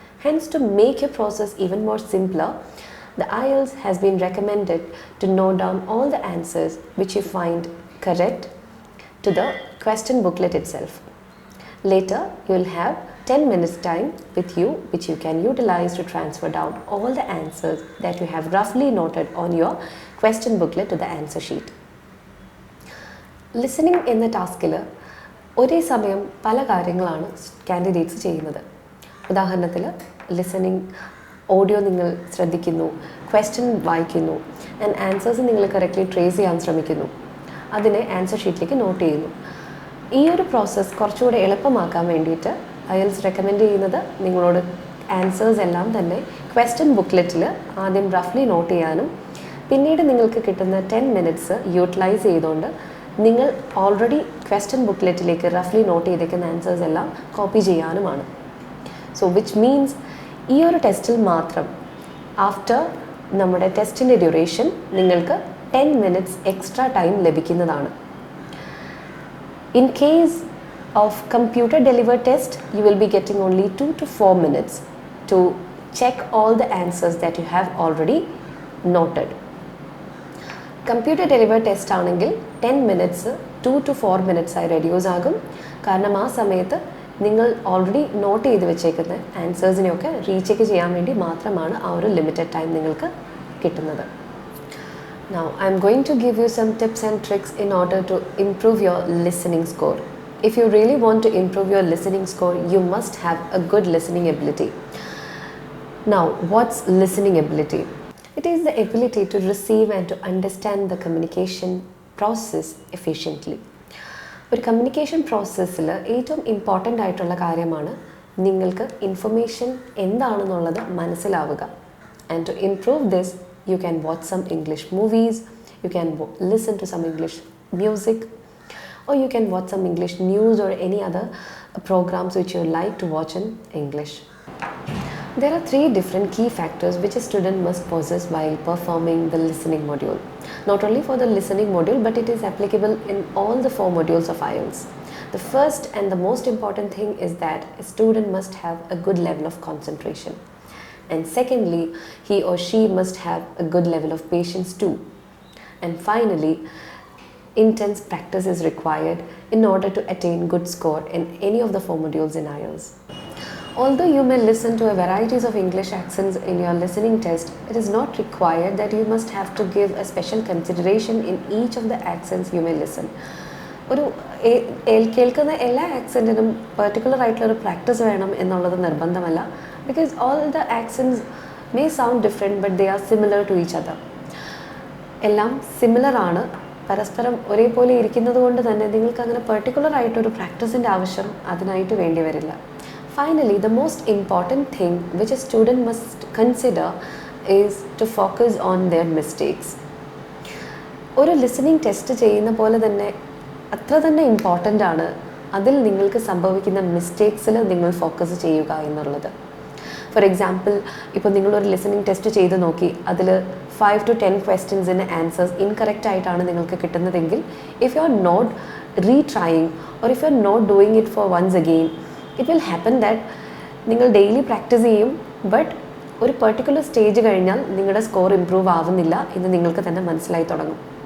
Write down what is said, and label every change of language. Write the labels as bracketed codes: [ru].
[en] Hence, to make your process even more simpler, the IELTS has been recommended to note down all the answers which you find correct to the question booklet itself. Later, you will have 10 minutes time with you which you can utilize to transfer down all the answers that you have roughly noted on your question booklet to the answer sheet. [ml] Listening എന്ന ടാസ്കിൽ ഒരേ സമയം പല കാര്യങ്ങളാണ് candidates ചെയ്യുന്നത്. ഉദാഹരണത്തിൽ listening audio നിങ്ങൾ ശ്രദ്ധിക്കുന്നു, ക്വസ്റ്റ്യൻ വായിക്കുന്നു ആൻഡ് ആൻസേഴ്സ് നിങ്ങൾ കറക്റ്റ്ലി ട്രേസ് ചെയ്യാൻ ശ്രമിക്കുന്നു, അതിനെ ആൻസർ ഷീറ്റിലേക്ക് നോട്ട് ചെയ്യുന്നു. ഈ ഒരു പ്രോസസ്സ് കുറച്ചുകൂടെ എളുപ്പമാക്കാൻ വേണ്ടിയിട്ട് IELTS റെക്കമെൻഡ് ചെയ്യുന്നത് നിങ്ങളോട് ആൻസേഴ്സ് എല്ലാം തന്നെ ക്വസ്റ്റ്യൻ ബുക്ക്ലെറ്റിൽ ആദ്യം റഫ്ലി നോട്ട് ചെയ്യാനും പിന്നീട് നിങ്ങൾക്ക് കിട്ടുന്ന 10 മിനിറ്റ്സ് യൂട്ടിലൈസ് ചെയ്തുകൊണ്ട് നിങ്ങൾ ഓൾറെഡി ക്വസ്റ്റ്യൻ ബുക്ക്ലെറ്റിലേക്ക് റഫ്ലി നോട്ട് ചെയ്തേക്കുന്ന ആൻസേഴ്സ് എല്ലാം കോപ്പി ചെയ്യാനുമാണ്. [en] so which means [ml] ഈ ഒരു ടെസ്റ്റിൽ മാത്രം ആഫ്റ്റർ നമ്മുടെ ടെസ്റ്റിൻ്റെ ഡ്യൂറേഷൻ നിങ്ങൾക്ക് 10 മിനിറ്റ്സ് എക്സ്ട്രാ ടൈം ലഭിക്കുന്നതാണ്. [en] In case of computer delivered test, you will be getting only 2 to 4 minutes to check all the answers that you have already noted. [ml] Computer delivered test ആണെങ്കിൽ 10 minutes 2 to 4 minutes ആയി reduce ആകും. കാരണം ആ സമയത്ത് നിങ്ങൾ already not ചെയ്ത് വെച്ചേക്കുന്ന ആൻസേഴ്സിനെയൊക്കെ recheck ചെയ്യാൻ വേണ്ടി മാത്രമാണ് ആ ഒരു ലിമിറ്റഡ് ടൈം നിങ്ങൾക്ക് കിട്ടുന്നത്. [en] Now, I am going to give you some tips and tricks in order to improve your listening score. If you really want to improve your listening score, you must have a good listening ability. Now, what's listening ability? It is the ability to receive and to understand the communication process efficiently. [ml] ഒരു communication പ്രോസസ്സിൽ ഏറ്റവും important ആയിട്ടുള്ള കാര്യമാണ് നിങ്ങൾക്ക് information എന്താണെന്നുള്ളത് മനസ്സിലാവുക. [en] And to improve this, you can watch some English movies, you can listen to some English music, or you can watch some English news or any other programs which you like to watch in English. There are 3 different key factors which a student must possess while performing the listening module. Not only for the listening module, but it is applicable in all the 4 modules of IELTS. The first and the most important thing is that a student must have a good level of concentration. And secondly, he or she must have a good level of patience too. And finally, intense practice is required in order to attain good score in any of the 4 modules in IELTS. Although you may listen to a varieties of English accents in your listening test, it is not required that you must have to give a special consideration in each of the accents you may listen. [ml] ഒരു കേൾക്കുന്ന എല്ലാ ആക്സെൻറ്റിനും particular ആയിട്ടുള്ളൊരു practice വേണം എന്നുള്ളത് നിർബന്ധമല്ല. [en] Because all the accents may sound different, but they are similar to each other. [ml] എല്ലാം similar ആണ്, പരസ്പരം ഒരേപോലെ ഇരിക്കുന്നത് കൊണ്ട് തന്നെ നിങ്ങൾക്ക് അങ്ങനെ പെർട്ടിക്കുലർ ആയിട്ടൊരു പ്രാക്ടീസിൻ്റെ ആവശ്യം അതിനായിട്ട് വേണ്ടി വരില്ല. [en] Finally, the most important thing which a student must consider is to focus on their mistakes. [ml] ഒരു ലിസണിങ് ടെസ്റ്റ് ചെയ്യുന്ന പോലെ തന്നെ അത്ര തന്നെ ഇമ്പോർട്ടൻ്റ് ആണ് അതിൽ നിങ്ങൾക്ക് സംഭവിക്കുന്ന മിസ്റ്റേക്സിൽ നിങ്ങൾ ഫോക്കസ് ചെയ്യുക എന്നുള്ളത്. ഫോർ എക്സാമ്പിൾ, ഇപ്പോൾ നിങ്ങളൊരു ലിസണിങ് ടെസ്റ്റ് ചെയ്ത് നോക്കി, അതിൽ 5 to 10 ക്വസ്റ്റ്യൻസിൻ്റെ ആൻസേഴ്സ് ഇൻകറക്റ്റ് ആയിട്ടാണ് നിങ്ങൾക്ക് കിട്ടുന്നതെങ്കിൽ, [en] if you are not retrying or if you are not doing it for once again, it will happen that [ml] നിങ്ങൾ ഡെയിലി പ്രാക്ടീസ് ചെയ്യും, ബട്ട് ഒരു പെർട്ടിക്കുലർ സ്റ്റേജ് കഴിഞ്ഞാൽ നിങ്ങളുടെ സ്കോർ ഇമ്പ്രൂവ് ആവുന്നില്ല എന്ന് നിങ്ങൾക്ക് തന്നെ മനസ്സിലായി തുടങ്ങും.